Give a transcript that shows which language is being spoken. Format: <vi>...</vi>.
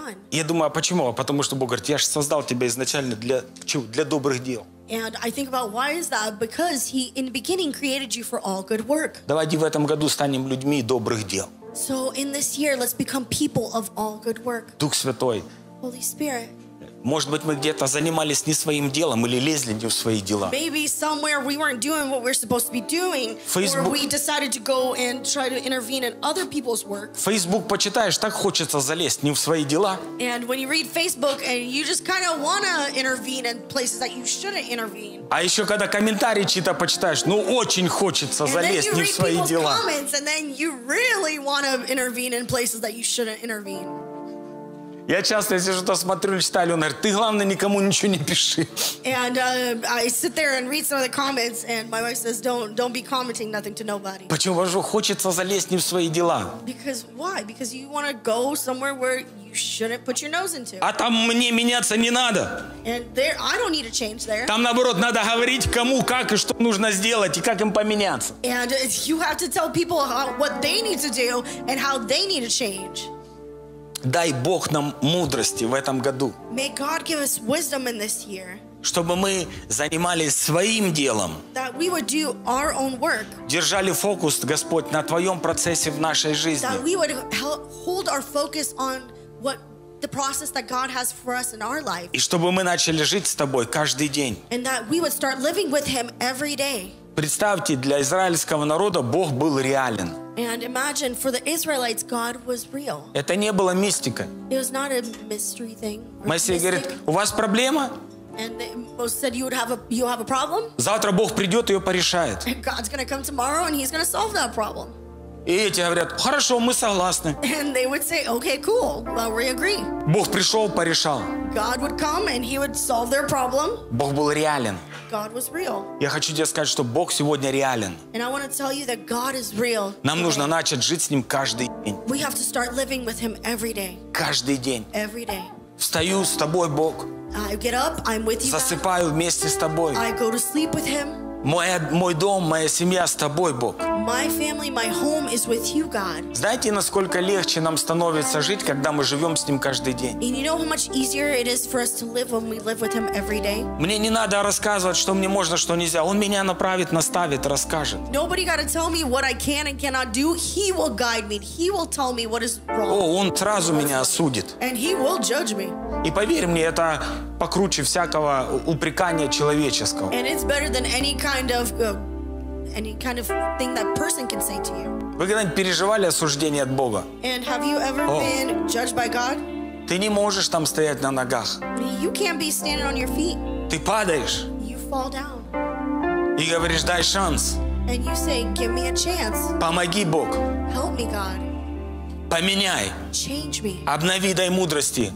<ru>Я думаю, а почему? Потому что Бог говорит, я же создал тебя изначально для добрых дел.</ru> <en>And I think about why is that? Because he in the beginning created you for all good work.</en> <ru>Давайте в этом году станем людьми добрых дел.</ru> <en>So in this year, let's become people of all good work.</en> <ru>Дух Святой.</ru> <en>Holy Spirit.</en> <ru>Может быть, мы где-то занимались не своим делом или лезли не в свои дела.</ru> <en>Maybe somewhere we weren't doing what we're supposed to be doing. Facebook. Or we decided to go and try to intervene in other people's work.</en> <ru>Facebook почитаешь, так хочется залезть не в свои дела.</ru> <en>And when you read Facebook and you just kind of want to intervene in places that you shouldn't intervene.</en> <ru>А еще когда комментарии чьи-то почитаешь, ну очень хочется залезть не в свои дела.</ru> <en>Comments, and then you really want to intervene in places that you shouldn't intervene.</en> <ru>Я часто, если что-то смотрю или читаю, он говорит, ты, главное, никому ничего не пиши.</ru> <en>And I sit there and read some of the comments, and my wife says, don't be commenting nothing to nobody.</en> <ru>Почему? Потому что хочется залезть не в свои дела.</ru> <en>Because why? Because you want to go somewhere where you shouldn't put your nose into.</en> <ru>А там мне меняться не надо.</ru> <en>And there, I don't need to change there.</en> <ru>Там, наоборот, надо говорить, кому, как и что нужно сделать, и как им поменяться.</ru> <en>And you have to tell people what they need to do and how they need to change.</en> <ru>Дай Бог нам мудрости в этом году.</ru> <en>May God give us wisdom in this year.</en> <ru>Чтобы мы занимались своим делом.</ru> <en>That we would do our own work.</en> <ru>Держали фокус, Господь, на Твоем процессе в нашей жизни.</ru> <en>That we would hold our focus on what the process that God has for us in our life.</en> <ru>И чтобы мы начали жить с Тобой каждый день.</ru> <en>And that we would start living with Him every day.</en> <ru>Представьте, для израильского народа Бог был реален.</ru> <en>And imagine, for the Israelites, God was real.</en> <ru>Это не было мистикой.</ru> <en>It was not a mystery thing.</en> <ru>Моисей говорит, у вас проблема?</ru> <en>And Moses said, you have a problem?</en> <ru>Завтра Бог придет и ее порешает.</ru> <en>And God's going to come tomorrow and he's going to solve that problem.</en> <ru>И эти говорят, хорошо, мы согласны.</ru> <en>And they would say, okay, cool, well, we agree.</en> <ru>Бог пришел, порешал.</ru> <en>God would come and he would solve their problem.</en> <ru>Бог был реален.</ru> <en>God was real.</en> <ru>Я хочу тебе сказать, что Бог сегодня реален.</ru> <en>And I want to tell you that God is real.</en> <ru>Нам нужно начать жить с ним каждый день.</ru> <en>We have to start living with him every day.</en> <ru>Каждый день.</ru> <en>Every day.</en> <ru>Встаю с тобой, Бог.</ru> <en>I get up, I'm with you.</en> <ru>Засыпаю вместе с тобой.</ru> <en>I go to sleep with him.</en> <ru>Мой дом, моя семья с тобой, Бог.</ru> <en>My family, my home is with you, God.</en> <ru>Знаете, насколько легче нам становится жить, когда мы живем с ним каждый день?</ru> <en>And you know how much easier it is for us to live when we live with him every day?</en> <ru>Мне не надо рассказывать, что мне можно, что нельзя. Он меня направит, наставит, расскажет.</ru> <en>Nobody got to tell me what I can and cannot do. He will guide me. He will tell me what is wrong.</en> <ru>О, он сразу меня осудит.</ru> <en>And he will judge me.</en> <ru>И поверь мне, это покруче всякого упрекания человеческого.</ru> <en>And it's better than any kind of thing that person can say to you.</en> <ru>Вы когда-нибудь переживали осуждение от Бога?</ru> <en>And have you ever been judged by God?</en> <ru>Ты не можешь там стоять на ногах.</ru> <en>You can't be standing on your feet.</en> <ru>Ты падаешь.</ru> <en>You fall down.</en> <ru>И говоришь, дай шанс.</ru> <en>And you say, give me a chance.</en> <ru>Помоги, Бог.</ru> <en>Help me, God.</en> <ru>Поменяй.</ru> <en>Change me.</en> <ru>Обнови, дай мудрости.</ru>